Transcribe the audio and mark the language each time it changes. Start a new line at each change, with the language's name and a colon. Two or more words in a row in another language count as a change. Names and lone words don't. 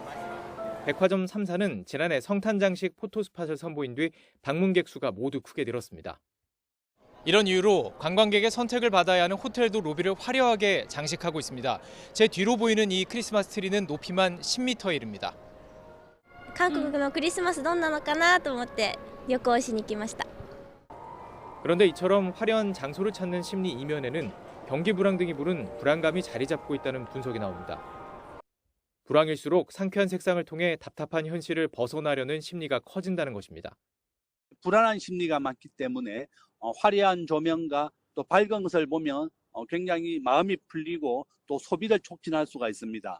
Korean: 백화점 3사는 지난해 성탄장식 포토스팟을 선보인 뒤 방문객 수가 모두 크게 늘었습니다. 이런 이유로 관광객의 선택을 받아야 하는 호텔도 로비를 화려하게 장식하고 있습니다. 제 뒤로 보이는 이 크리스마스 트리는 높이만 10m에 이릅니다.
Japanese: 韓国のクリスマスどんなのかなと思って旅行しに来ました.
Korean: 그런데 이처럼 화려한 장소를 찾는 심리 이면에는 경기 불황 등이 부른 불안감이 자리 잡고 있다는 분석이 나옵니다. 불황일수록 상쾌한 색상을 통해 답답한 현실을 벗어나려는 심리가 커진다는 것입니다. 불안한 심리가 많기 때문에 화려한 조명과 또 밝은 것을 보면 굉장히 마음이 풀리고 또 소비를 촉진할 수가 있습니다.